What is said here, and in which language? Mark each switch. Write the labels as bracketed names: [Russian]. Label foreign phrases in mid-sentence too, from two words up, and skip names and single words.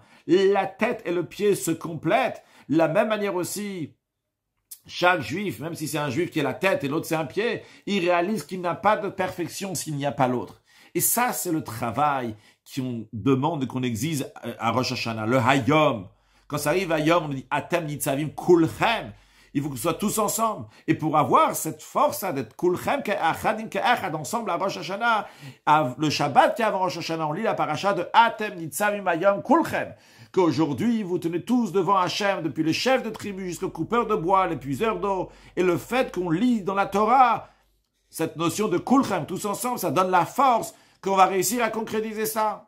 [French] La tête et le pied se complètent. De la même manière aussi, chaque juif, même si c'est un juif qui est la tête et l'autre c'est un pied, il réalise qu'il n'a pas de perfection s'il n'y a pas l'autre. Et ça, c'est le travail qu'on demande et qu'on exige à Rosh Hashanah, le Hayom. Quand ça arrive Hayom, on dit [Hebrew] אתם נצבים כלכם. [French] Il faut que ce soit tous ensemble. Et pour avoir cette force d'être [Hebrew] כלכם כאחדים כאחד [French] ensemble à Rosh Hashanah, le Shabbat qui est avant Rosh Hashanah, on lit la paracha de [Hebrew] אתם נצבים היום כלכם. [French] Qu'aujourd'hui, vous tenez tous devant Hachem, depuis les chefs de tribu jusqu'aux coupeurs de bois, les puiseurs d'eau. Et le fait qu'on lit dans la Torah cette notion de kulchem, tous ensemble, ça donne la force qu'on va réussir à concrétiser ça.